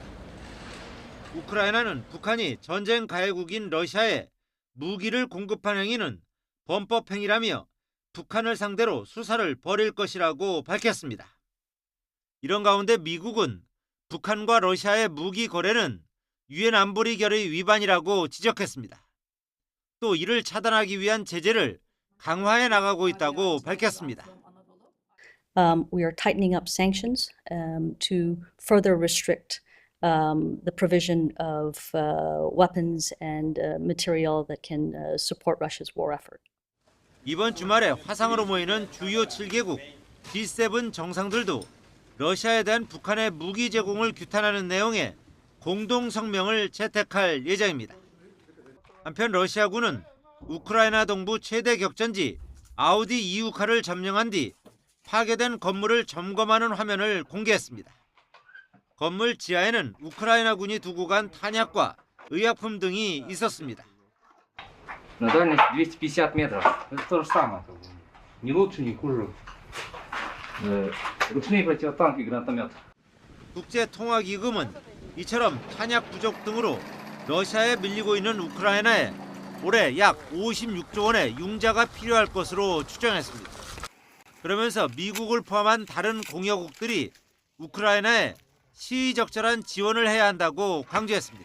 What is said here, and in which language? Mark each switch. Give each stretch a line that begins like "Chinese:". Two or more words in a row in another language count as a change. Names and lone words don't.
Korean: 우크라이나는 북한이 전쟁 가해국인 러시아에 무기를 공급한 행위는 범법 행위라며 북한을 상대로 수사를 벌일 것이라고 밝혔습니다. 이런 가운데 미국은 북한과 러시아의 무기 거래는 유엔 안보리 결의 위반이라고 지적했습니다. 또 이를 차단하기 위한 제재를 강화해 나가고 있다고 밝혔습니다.
English: We are tightening up sanctions to further restrict the provision of weapons and material that can support Russia's war effort.
Korean: 이번 주말에 화상으로 모이는 주요 7개국 G7 정상들도 러시아에 대한 북한의 무기 제공을 규탄하는 내용의 공동 성명을 채택할 예정입니다. 한편 러시아군은 우크라이나 동부 최대 격전지 아우디 이우카를 점령한 뒤 파괴된 건물을 점검하는 화면을 공개했습니다. 건물 지하에는 우크라이나군이 두고 간 탄약과 의약품 등이 있었습니다.
Russian: На дальность 250 метров. Это то же самое. Ни лучше, ни хуже. Ручные противотанки, гранатомет.
Korean: 국제통화기금은 이처럼 탄약 부족 등으로 러시아에 밀리고 있는 우크라이나에 올해 약 56조 원의 융자가 필요할 것으로 추정했습니다. 그러면서 미국을 포함한 다른 공여국들이 우크라이나에 시의적절한 지원을 해야 한다고 강조했습니다.